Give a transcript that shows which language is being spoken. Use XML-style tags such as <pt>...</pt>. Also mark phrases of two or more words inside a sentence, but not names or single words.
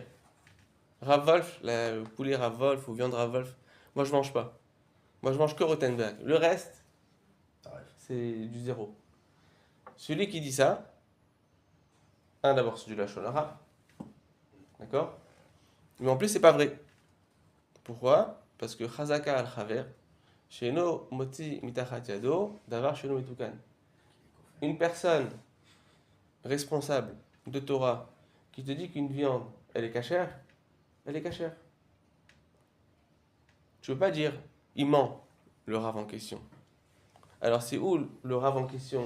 <fr>Rav Wolf, le poulet Rav Wolf ou viande Rav Wolf, moi je mange pas. Moi je mange que Rottenberg. Le reste, c'est du zéro. Celui qui dit ça, d'abord c'est du</fr> <he>לשון הרע.</he> <fr>D'accord? Mais en plus, c'est pas vrai. Pourquoi? Parce que</fr> <he>חזקה על חבר שאינו מוציא מתחת ידו דבר שאינו מתוקן.</he> <fr>Une personne responsable de Torah qui te dit qu'une viande, elle est cachère, elle est cachère. Tu veux pas dire, il ment, le Rav en question. Alors, c'est où le Rav en question?</fr>